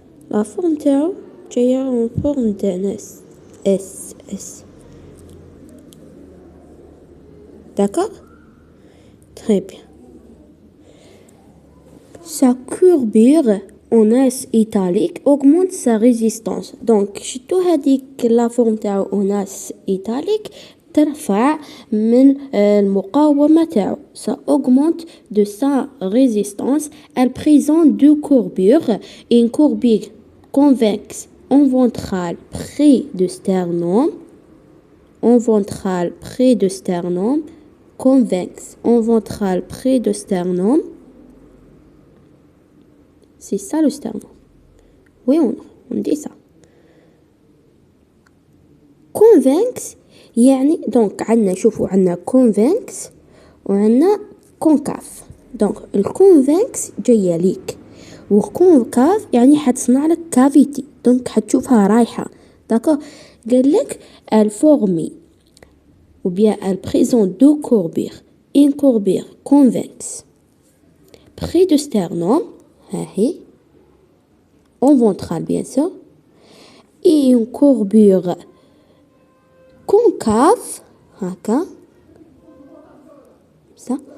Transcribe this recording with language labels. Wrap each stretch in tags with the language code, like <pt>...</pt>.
<fr>La forme</fr> <ar>تاعو جاية</ar> <fr>en forme d'un S. D'accord? Très bien. Sa courbure en S italique augmente sa résistance.</fr> <ar>Donc شتو هذيك</ar> <fr>la forme</fr> <ar>تاعو</ar> <fr>en S italique</fr> <ar>ترفع من المقاومة تاعو.</ar> <fr>Ça augmente de sa résistance. Elle présente deux courbures. Une courbure convexe en ventrale près de sternum. En ventrale près de sternum. Convexe en ventrale près de sternum. C'est ça le sternum. Oui, on dit ça.</fr> <ar>Convexe يعني donc عندنا شوفوا عندنا convex وعندنا concave. donc الكونفكس جايه ليك والكونكاف يعني حتصنع لك كافيتي، donc حتشوفها رايحه. داكو قال لك الفورمي</ar> <fr>ou bien elle présente deux courbures. une courbure convexe près de sternum</fr> <ar>هاهي</ar> <fr>en ventral bien sûr, et une courbure concave</fr> <ar>هكا</ar> <fr>ça</fr>